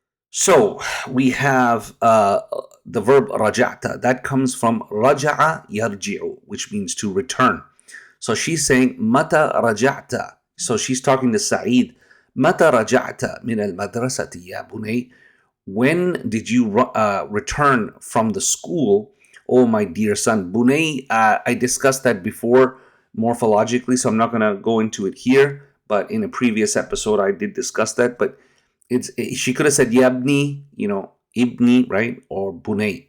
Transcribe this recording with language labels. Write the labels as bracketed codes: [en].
[en] So we have the verb رجعت that comes from رجع يرجع, which means to return. So she's saying [ar] متى رجعت. [en] So she's talking to Saeed. [ar] متى رجعت من المدرسة يا بني? [en] When did you return from the school, oh my dear son? Bunay, I discussed that before morphologically, so I'm not going to go into it here. But in a previous episode, I did discuss that. But she could have said yabni, ibni, right? Or bunay.